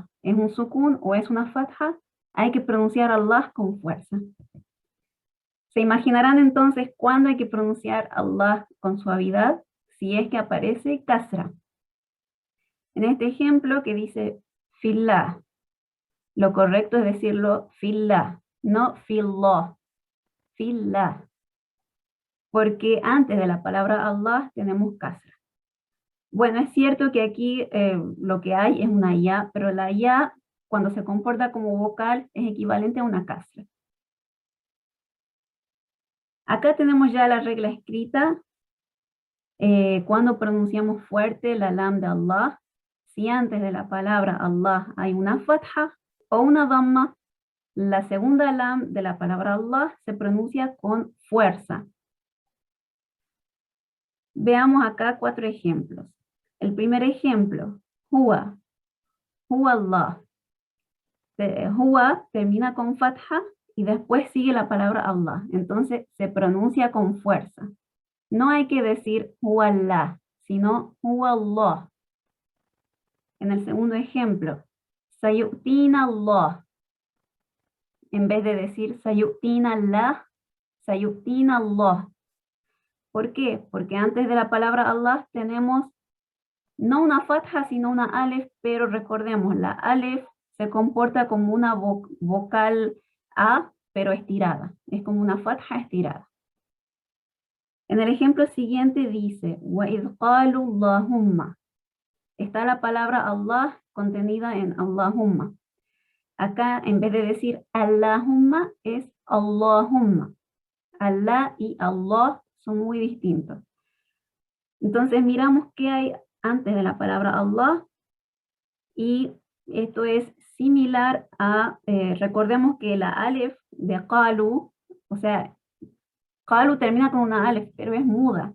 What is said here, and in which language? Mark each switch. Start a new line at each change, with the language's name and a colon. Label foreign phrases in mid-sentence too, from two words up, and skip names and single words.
Spanish: ¿Es un sukun o es una fatha? Hay que pronunciar Allah con fuerza. Se imaginarán entonces cuándo hay que pronunciar Allah con suavidad, si es que aparece kasra. En este ejemplo que dice fillah, lo correcto es decirlo fillah, no fillah, fillah. Porque antes de la palabra Allah tenemos kasra. Bueno, es cierto que aquí lo que hay es una ya, pero la ya, cuando se comporta como vocal, es equivalente a una kasra. Acá tenemos ya la regla escrita. Cuando pronunciamos fuerte la lam de Allah, si antes de la palabra Allah hay una fatha, o una dhamma, la segunda lam de la palabra Allah se pronuncia con fuerza. Veamos acá 4 ejemplos. El primer ejemplo,
Arabic: هو، هو الله.
Spanish: Huwa termina con fatha y después sigue la palabra Allah. Entonces se pronuncia con fuerza. No hay que decir
Arabic: هو الله,
Spanish: sino
Arabic: هو الله.
Spanish: En el segundo ejemplo,
Arabic: سيؤتينا الله.
Spanish: En vez de decir
Arabic: سيؤتينا الله, سيؤتينا الله.
Spanish: ¿Por qué? Porque antes de la palabra Allah tenemos no una fatha, sino una alef, pero recordemos, la alef se comporta como una vocal A, pero estirada. Es como una fatha estirada. En el ejemplo siguiente dice,
Arabic: وَإِذْ قَالُوا اللَّهُمَّ.
Spanish: Está la palabra Allah contenida en Allahumma. Acá, en vez de decir Allahumma, es Allahumma. Allah y Allah son muy distintos. Entonces miramos qué hay antes de la palabra Allah, y esto es similar a, recordemos que la alef de qalu, o sea, qalu termina con una alef, pero es muda.